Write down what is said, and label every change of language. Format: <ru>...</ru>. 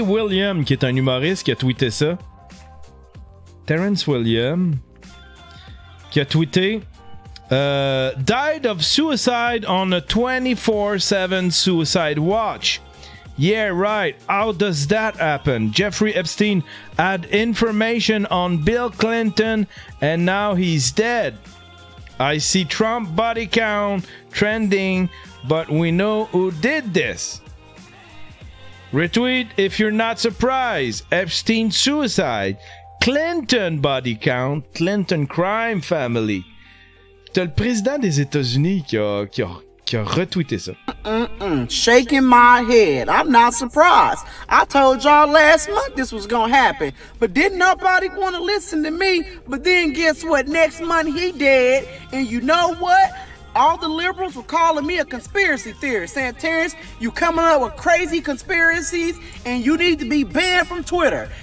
<fr>Williams, qui est un humoriste, qui a tweeté ça.</fr> <en>Terrence Williams,</en> <fr>qui a tweeté</fr> <en>died of suicide on a 24/7 suicide watch. Yeah, right. How does that happen? Jeffrey Epstein had information on Bill Clinton and now he's dead. I see Trump body count trending, but we know who did this. Retweet if you're not surprised. Epstein suicide. Clinton body count. Clinton crime family.</en> <fr>T'as le président des États-Unis qui a retweeté ça.</fr> <en>Shaking my head. I'm not surprised. I told y'all last month this was gonna happen, but didn't nobody want to listen to me. But then guess what? Next month he dead, and you know what? All the liberals were calling me a conspiracy theorist, saying, Terrence, you coming up with crazy conspiracies and you need to be banned from Twitter.</en>